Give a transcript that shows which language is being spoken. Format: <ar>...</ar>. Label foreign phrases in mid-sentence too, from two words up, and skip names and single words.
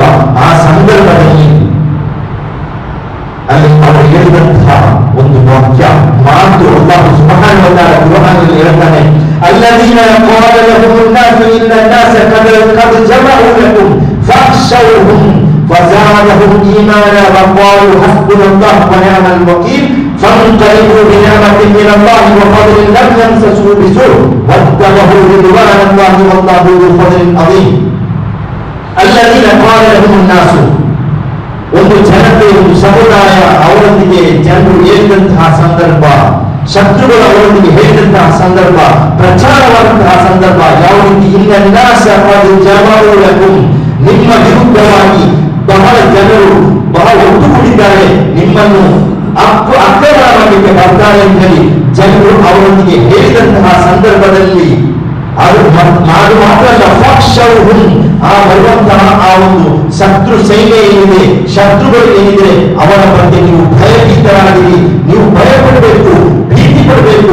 <kn>ಆ ಸಂದರ್ಭದಲ್ಲಿ ಅಲ್ಲಿ ಅವರು ಹೇಳಿದಂತಹ ಒಂದು ವಾಕ್ಯ ಮಾತು</kn> <ar>الله سبحانه وتعالى</ar> <kn>ಕುರ್ಆನ್ನಲ್ಲಿ ಹೇಳ್ತಾನೆ,</kn> <ar>الذين قال لهم الناس إن الناس قد جمعوا لكم فاخشوهم فزادهم إيمانا وقالوا حسبنا الله ونعم الوكيل فانقلبوا بنعمة من الله وفضل لم يمسسوا بسوء واتبعوا رضوان الله والله ذو فضل عظيم. الذين قال لهم الناس</ar> <kn>ಒಂದು ಜನತೆ ಒಂದು ಸಮುದಾಯ ಅವರೊಂದಿಗೆ ಜನರು ಹೇಳಿದಂತಹ ಸಂದರ್ಭ, ಶತ್ರುಗಳು ಅವರೊಂದಿಗೆ ಹೇಳಿದಂತಹ ಸಂದರ್ಭ, ಪ್ರಚಾರವಾದಂತಹ ಸಂದರ್ಭ ಯಾವ ರೀತಿ ನಿಮ್ಮ ವಿರುದ್ಧವಾಗಿ ಬಹಳ ಜನರು ಬಹಳ ಒಟ್ಟುಗೂಡಿದ್ದಾರೆ, ನಿಮ್ಮನ್ನು ಆಕ್ರಮಣ ಮಾಡಲಿಕ್ಕೆ ಬರ್ತಾರೆ ಅಂತ ಹೇಳಿ ಜನರು ಅವರೊಂದಿಗೆ ಹೇಳಿದಂತಹ ಸಂದರ್ಭದಲ್ಲಿ ಅದು ಮಾತ್ರ ಅಲ್ಲ, ಫಖ್ಶೌಹುಂ ಆ ಬರುವಂತಹ ಆ ಒಂದು ಶತ್ರು ಸೈನ್ಯ ಏನಿದೆ, ಶತ್ರುಗಳು ಏನಿದೆ ಅವರ ಬಗ್ಗೆ ನೀವು ಭಯಭೀತರಾಗಿರಿ, ನೀವು ಭಯ ಪಡಬೇಕು, ಭೀತಿ ಪಡಬೇಕು.</kn>